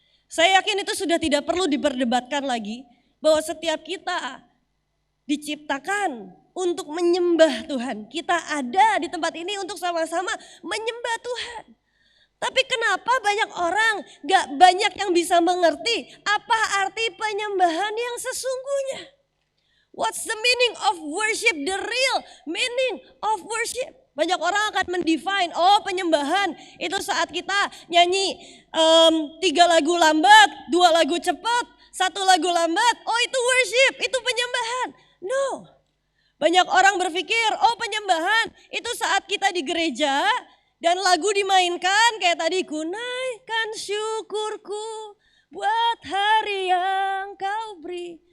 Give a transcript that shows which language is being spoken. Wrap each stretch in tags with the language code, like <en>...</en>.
<id>Saya yakin itu sudah tidak perlu diperdebatkan lagi bahwa setiap kita diciptakan untuk menyembah Tuhan. Kita ada di tempat ini untuk sama-sama menyembah Tuhan. Tapi kenapa banyak orang gak banyak yang bisa mengerti apa arti penyembahan yang sesungguhnya?</id> <en>What's the meaning of worship? The real meaning of worship.</en> <id>Banyak orang akan mendefine, oh penyembahan itu saat kita nyanyi 3 lagu lambat, 2 lagu cepat, 1 lagu lambat, oh itu worship, itu penyembahan. No. Banyak orang berpikir, oh penyembahan itu saat kita di gereja dan lagu dimainkan kayak tadi, ku naikkan syukurku buat hari yang kau beri.</id>